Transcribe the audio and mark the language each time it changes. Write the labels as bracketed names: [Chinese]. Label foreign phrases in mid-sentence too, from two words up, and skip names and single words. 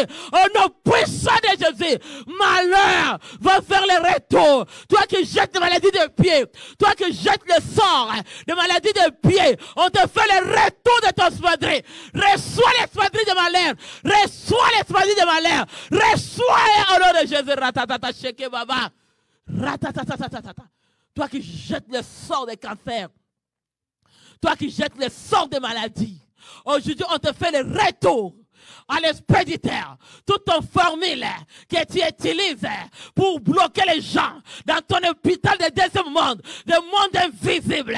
[French] Au nom puissant de Jésus, malheur va faire le retour. Toi qui jettes des maladies de pied, toi qui jettes le sort de maladies de pied, on te fait le retour de ton espadrille. Reçois l'espadrille de malheur. Reçois l'espadrille de malheur. Reçois au nom de Jésus. Ratatata, sheke baba. Ratatatatata. Toi qui jettes le sort des cancers. Toi qui jettes le sort des maladies. Aujourd'hui, on te fait le retour à l'expéditeur, toute ton formule que tu utilises pour bloquer les gens dans ton hôpital de deuxième monde, de monde invisible.